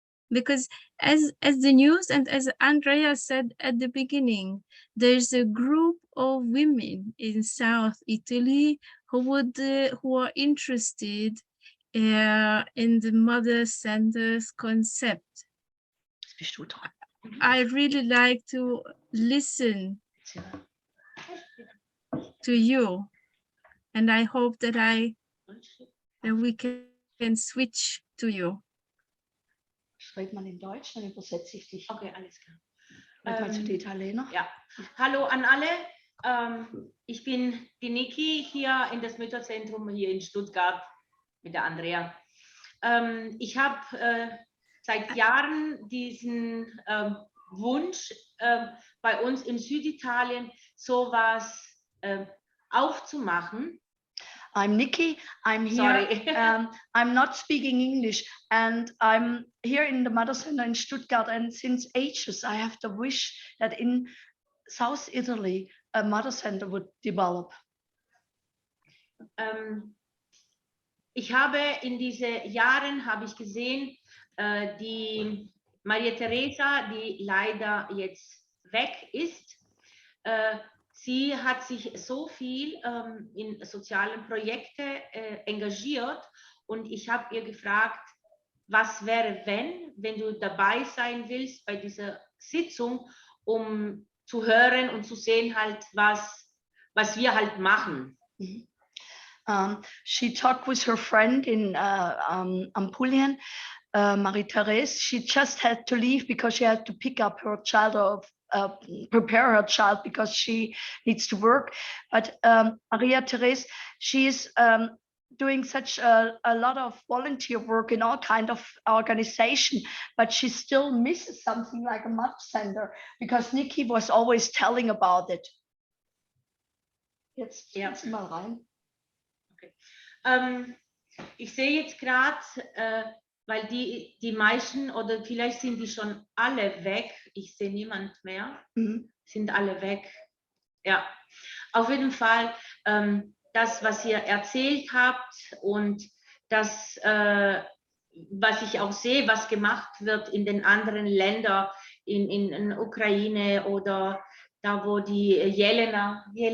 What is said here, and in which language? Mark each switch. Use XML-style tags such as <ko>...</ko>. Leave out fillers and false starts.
<en>Because as the news and as Andrea said at the beginning, there's a group of women in South Italy who are interested in the mother centers concept. I really like to listen to you, and I hope that we can switch to you.</en> <de>Schreibt man in Deutsch, dann übersetze ich dich. Okay, alles klar. Zu den Italiener. Ja. Hallo an alle. Ich bin die Niki hier in das Mütterzentrum hier in Stuttgart mit der Andrea. Ich habe seit Jahren diesen Wunsch, bei uns in Süditalien sowas aufzumachen.</de> <en>I'm Nikki, I'm here, I'm not speaking English, and I'm here in the Mother Center in Stuttgart, and since ages I have the wish that in South Italy a Mother Center would develop.</en> <de>Ich habe in diesen Jahren gesehen, die Maria Teresa, die leider jetzt weg ist, sie hat sich so viel in sozialen Projekte engagiert, und ich habe ihr gefragt, was wäre, wenn du dabei sein willst bei dieser Sitzung, um zu hören und zu sehen halt, was wir halt machen.</de> <en>She talked with her friend in Apulian, Marie-Therese. She just had to leave because she had to pick up her child prepare her child because she needs to work. But Maria-Therese, she is doing such a lot of volunteer work in all kind of organization, but she still misses something like a mother center, because Nikki was always telling about it.</en> <de>Jetzt mal rein. Okay. Ich sehe jetzt gerade, weil die meisten oder vielleicht sind die schon alle weg. Ich sehe niemand mehr. Sind alle weg. Ja, auf jeden Fall das, was ihr erzählt habt und das, was ich auch sehe, was gemacht wird in den anderen Ländern, in Ukraine oder da, wo die Jelena, gell?</de>